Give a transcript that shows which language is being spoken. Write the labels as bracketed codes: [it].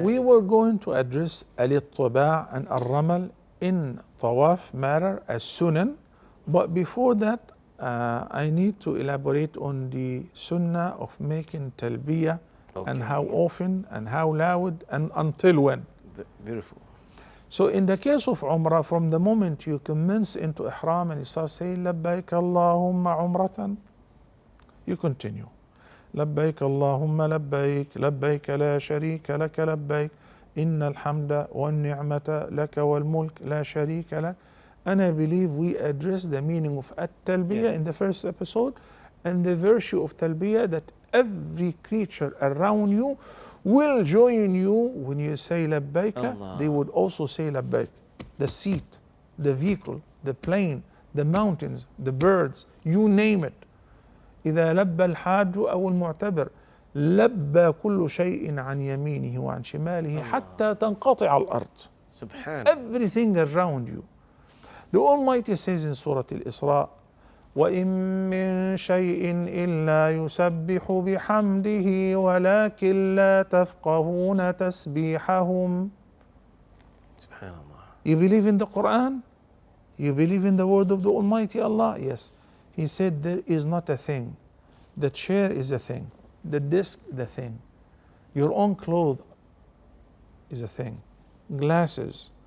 [en] We were going to address al-ittiba' and al-ramal in tawaf matter as sunan, but before that I need to elaborate on the sunnah of making talbiyah, and how often and how loud and until when. Beautiful. So in the case of Umrah, from the moment you commence into ihram and you start saying labbaik Allahumma umratan, you continue. [ar] لبيك اللهم لبيك لبيك لا شريك لك لبيك إن الحمد والنعمة لك والملك لا شريك لك. [en] And I believe we addressed the meaning of at-talbiyah in the first episode, and the virtue of talbiyah that every creature around you will join you when you say labbaik. They would also say labbaik. The seat, the vehicle, the plane, the mountains, the birds, you name it. [ar] إذا لبى الحاج أو المعتبر لبى كل شيء عن يمينه وعن شماله حتى تنقطع الأرض. [en] Subhanallah. Everything around you. [ar] The Almighty says in Surah Al-Isra, وَإِن مِّن شَيْءٍ إِلَّا يُسَبِّحُ بِحَمْدِهِ وَلَكِن لَّا تَفْقَهُونَ تَسْبِيحَهُمْ. [en] Subhanallah. You believe in the Quran? You believe in the word of the Almighty Allah? Yes. He said there is not a thing. The chair is a thing. The desk, the thing. Your own clothes is a thing. Glasses.